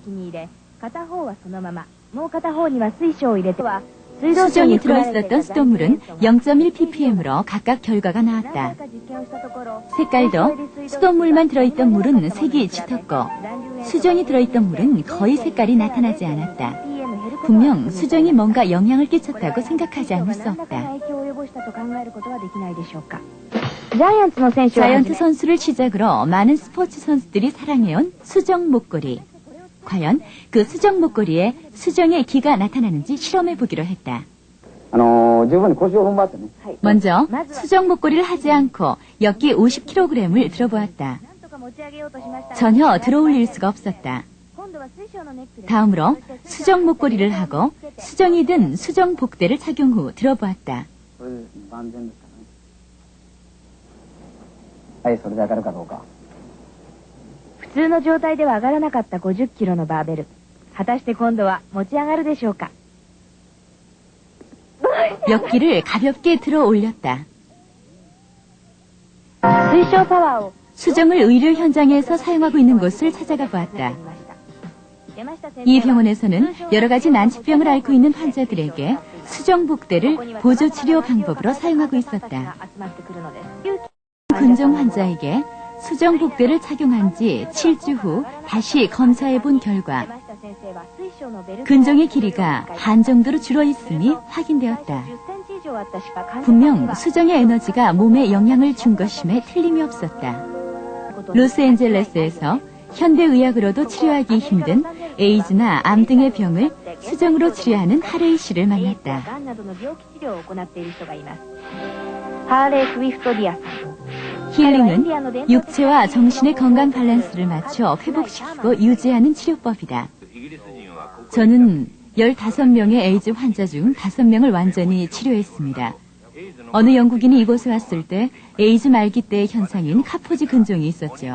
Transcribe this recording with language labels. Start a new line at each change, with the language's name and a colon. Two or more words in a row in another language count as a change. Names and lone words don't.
Korean: 수정이 들어있었던 수돗물은 0.1ppm으로 각각 결과가 나왔다. 색깔도 수돗물만 들어있던 물은 색이 짙었고 수정이 들어있던 물은 거의 색깔이 나타나지 않았다. 분명 수정이 뭔가 영향을 끼쳤다고 생각하지 않을 수 없다.
Japanese: 及ぼしたと考えることはできないでしょうか。ジャイアンツの選手をはじ
Korean: 자이언트
Japanese: め
Korean: 선수를 시작으로 많은 스포츠 선수들이 사랑해온 수정 목걸이. 과연 그 수정 목걸이에 수정의 기가 나타나는지 실험해 보기로 했다.
Japanese: 十分に腰を踏ん張ってね。
Korean: 먼저 수정 목걸이를 하지 않고 엿기 50kg을 들어보았다.
Japanese: なんとか持ち上げようとしましたが
Korean: 전혀 들어올릴 수가 없었다.
Japanese: 今度は水晶のネックで
Korean: 다음으로 수정 목걸이를 하고 수정이 든 수정 복대를 착용 후 들어보았다.
Japanese: それで万全ですからね。はい、それで上がるかどうか。普通の状態では上がらなかった50キロのバーベル。果たして今度は持ち上がるでしょうか。
Korean: 엿기를 가볍게 들어 올렸다.
Japanese: 水晶パワーを
Korean: 수정을 의료 현장에서 사용하고 있는 곳을 찾아가 보았다. 이 병원에서는 여러 가지 난치병을 앓고 있는 환자들에게 수정 복대를 보조 치료 방법으로 사용하고 있었다. 근종 환자에게 수정 복대를 착용한 지 7주 후 다시 검사해 본 결과 근종의 길이가 반 정도로 줄어 있음이 확인되었다. 분명 수정의 에너지가 몸에 영향을 준 것임에 틀림이 없었다. 로스앤젤레스에서 현대의학으로도 치료하기 힘든 에이즈나 암 등의 병을 수정으로 치료하는 하레이 씨를 만났다.
Japanese: ハーレー・スウィフトディアさん
Korean: 힐링은 육체와 정신의 건강 밸런스를 맞춰 회복시키고 유지하는 치료법이다. 저는 15명의 에이즈 환자 중 5명을 완전히 치료했습니다. 어느 영국인이 이곳에 왔을 때 에이즈 말기 때의 현상인 카포지 근종이 있었죠.